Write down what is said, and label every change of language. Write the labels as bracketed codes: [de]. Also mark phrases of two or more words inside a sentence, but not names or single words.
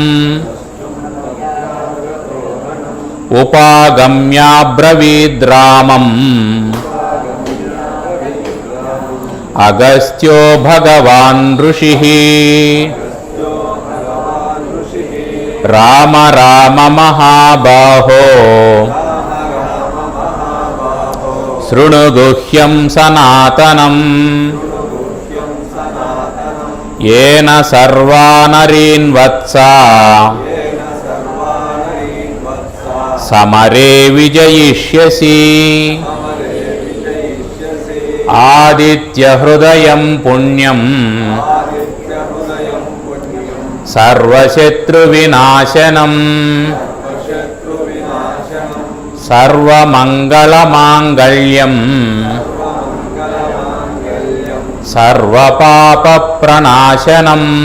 [sa] ఉపాగమ్యాబ్రవీద్రామం అగస్త్యో భగవాన్ ఋషిః రామ రామ మహాబాహో శృణు గుహ్యం సనాతనం येन सर्वानरीन् वत्सा समरे विजयिष्यसि ఆదిత్య హృదయం పుణ్యం సర్వశత్రు వినాశనం సర్వమంగళ మాంగళ్యం సర్వపాప ప్రనాశనం